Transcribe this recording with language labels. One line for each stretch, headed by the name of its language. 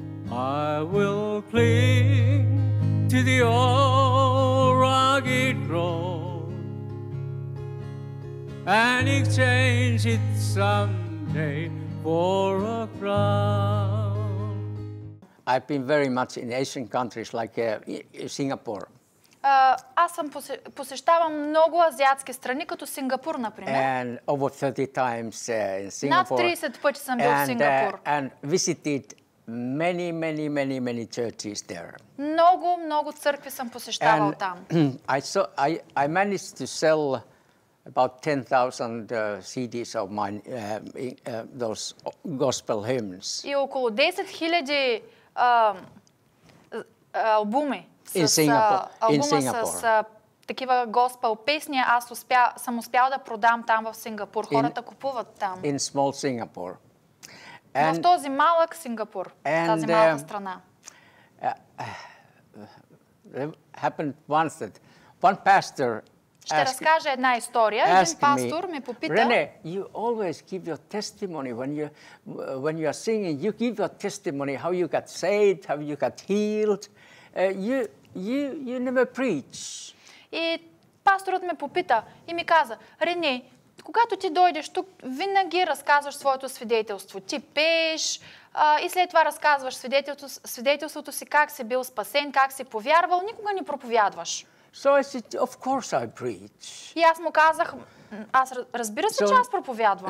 English: I will cling to the old rugged cross and exchange it someday for a crown. I've been very much in Asian countries like Singapore.
Bulgarian: Аз съм посещавам много азиатски страни, като Сингапур, например.
English: And over 30 times in Singapore.
Bulgarian: Над 30 пъти съм бил в Сингапур.
English: And visited many churches there.
Bulgarian: Много църкви съм посещавал там.
English: I managed to sell about 10,000 CDs of mine, those gospel hymns.
Bulgarian: И около 10 000 албуми с такива госпел песни аз съм успял да продам там в Сингапур. Хората купуват там.
English: In small Singapore.
Bulgarian: В този малък Сингапур, в тази малка страна.
English: Happened once that one pastor
Bulgarian: ще разкажа една история. Един пастор ме попита.
English: René, you always give your testimony when you are singing. You give your testimony how you got saved, how you got healed. You never preach. И
Bulgarian: пасторът ме попита и ми каза: Рене, когато ти дойдеш тук, винаги разказваш своето свидетелство. Ти пееш и след това разказваш свидетелството си, как си бил спасен, как си повярвал, никога не проповядваш.
English: So I said, of course I preach.
Bulgarian: И аз му казах, разбира се, че аз проповядвам.